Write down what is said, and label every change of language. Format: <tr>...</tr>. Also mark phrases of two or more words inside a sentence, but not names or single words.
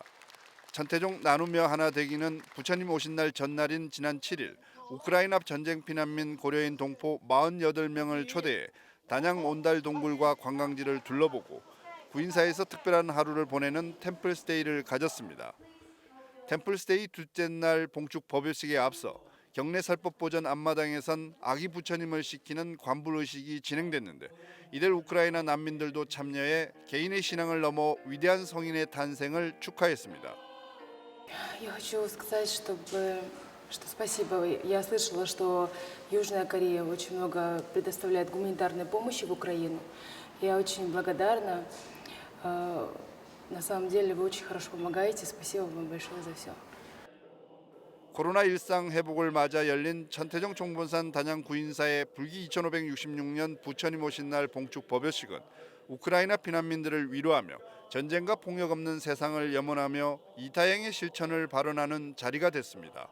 <ko>천태종 나누며 하나 되기는 부처님 오신 날 전날인 지난 7일 우크라이나 전쟁 피난민 고려인 동포 48명을 초대해 단양 온달 동굴과 관광지를 둘러보고 구인사에서 특별한 하루를 보내는 템플스테이를 가졌습니다. 템플스테이 둘째 날 봉축 법요식에 앞서 경내 살법보전 앞마당에선 아기 부처님을 시키는 관불의식이 진행됐는데 이들 우크라이나 난민들도 참여해 개인의 신앙을 넘어 위대한 성인의 탄생을 축하했습니다.</ko> <ru>Я хочу сказать, что спасибо. Я слышала, что Южная Корея очень много предоставляет гуманитарной помощи в Украину. Я очень благодарна. На самом деле вы очень хорошо помогаете. Спасибо вам большое за все.</ru> <ko>코로나 일상 회복을 맞아 열린 천태종 총본산 단양 구인사의 불기 2566년 부처님 오신 날 봉축 법요식은 우크라이나 피난민들을 위로하며 전쟁과 폭력 없는 세상을 염원하며 이타행의 실천을 발언하는 자리가 됐습니다.</ko>